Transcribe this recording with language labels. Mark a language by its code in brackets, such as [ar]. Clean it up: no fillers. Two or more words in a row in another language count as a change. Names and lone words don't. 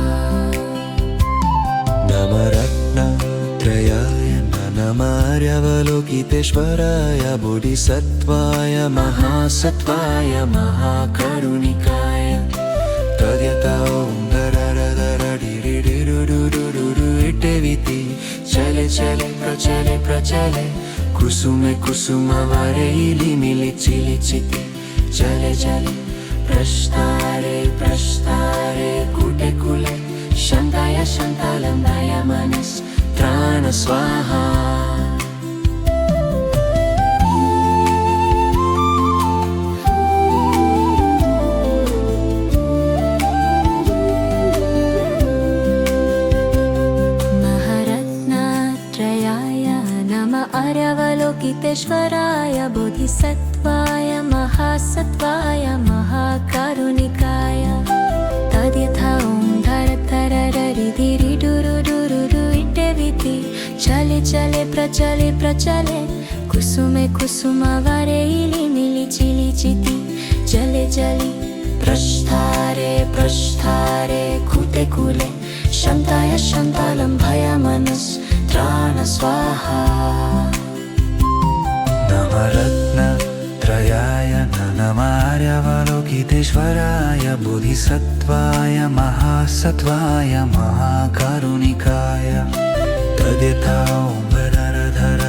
[sa] नवरत्नत्रयाय नमः आर्यावलोकितेश्वराय बोधिसत्त्वाय महासत्त्वाय महाकारुणिकाय तद्यथा ॐ धरधरधिरिदुरुदुरु इटेविति चले चले प्रचले प्रचले कुसुमे कुसुमवरे इलिमिलिचि लिचिति चले चले प्रस्तारे प्रस्तारे कुटे कुले शान्ताय शान्तालम्भाय मनस्त्राण स्वाहा महारत्नत्रयाय नमः आर्यावलोकितेश्वराय बोधिसत्त्वाय महासत्त्वाय महाकारुणिकाय तद्यथा ॐ धरधररिधिरिदुरुदुरुरु इटेविति चले चले प्रचले प्रचले कुसुमे कुसुमावरे इली मिली चिली चिती जले जली प्रस्थारे प्रस्थारे कुते कुले शान्ताय शान्तालं भयमनस्त्राण स्वाहा नवरत्नत्रयाय नमः बोधिसत्वाय महासत्वाय महाकारुणिकाय तद्यथा ॐ धर